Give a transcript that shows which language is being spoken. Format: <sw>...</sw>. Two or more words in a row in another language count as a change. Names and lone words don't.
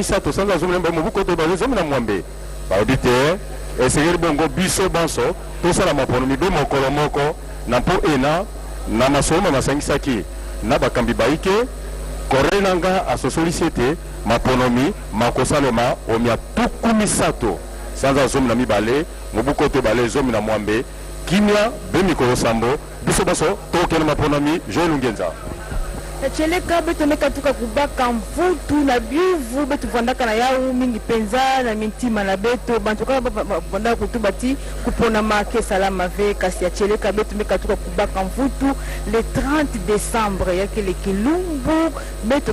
<ln>misato sanza zomi mbaye mobuko to bazo zomi na mwambe baobi te esengeli bongo biso banso tosala maponomi be mokolo moko na mpo ena na masomo masangisaki na bakambi baike korele nanga asosolisi ete maponomi makosalema omiatuku misato sanza zomi na mibale mobuko to bale zomi na mwambe kimia be mikolo sambo biso baso tokena maponomi Joël Ngenza</ln> <ktu>Cheleka beto meka tuka kubaka mvutu na bivu beto vandaka na yau mingi penza na mintima na beto bantuka vandaka kutubati kupona make salama ve kasi ya cheleka beto meka tuka kubaka mvutu</ktu> <fr>le 30 décembre</fr> <ktu>yake le kilumbu beto</ktu>